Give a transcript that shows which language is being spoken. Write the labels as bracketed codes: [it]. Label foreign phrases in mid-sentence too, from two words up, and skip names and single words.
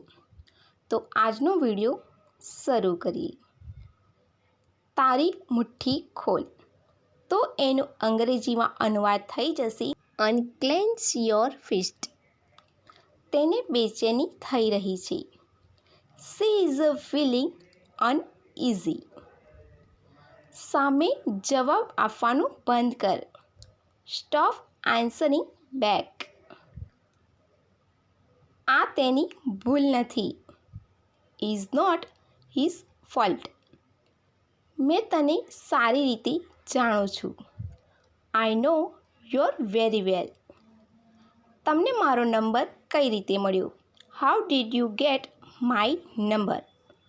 [gu] તો આજનો વિડીયો શરૂ કરીએ. તારી મુઠ્ઠી ખોલ. તો એનું અંગ્રેજીમાં અનુવાદ થઈ જશે [en] unclench your fist. [gu] તેને બેચેની થઈ રહી છે. [en] She is feeling uneasy. [gu] સામે જવાબ આપવાનું બંધ કર. [en] Stop answering back. [gu] આ તેની ભૂલ નથી. [en] Is not his fault. [gu] મેં તને સારી રીતે જાણું છું. [en] I know you very well. [gu] તમને મારો નંબર કઈ રીતે મળ્યો? [en] How did you get my number?